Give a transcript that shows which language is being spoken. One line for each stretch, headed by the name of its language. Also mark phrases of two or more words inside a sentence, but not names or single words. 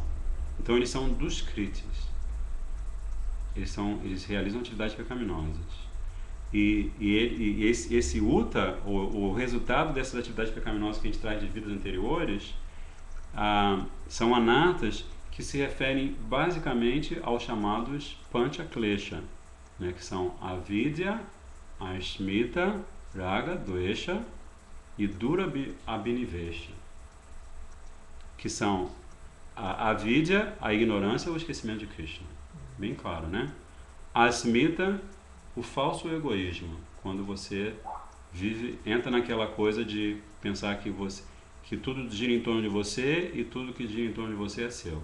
Portuguese: Então eles são duskritis. Eles realizam atividades pecaminosas. E esse uta, o resultado dessas atividades pecaminosas que a gente traz de vidas anteriores, são anatas que se referem basicamente aos chamados panchaklesha, né, que são
Sanskrit: avidya, asmita, raga, dvesha
Portuguese: e
Sanskrit: dura abhinivesha,
Portuguese: que são a avidya, a ignorância ou o esquecimento de Krishna. Bem claro, né? Asmita, o falso egoísmo, quando você entra naquela coisa de pensar que tudo gira em torno de você e tudo que gira em torno de você é seu.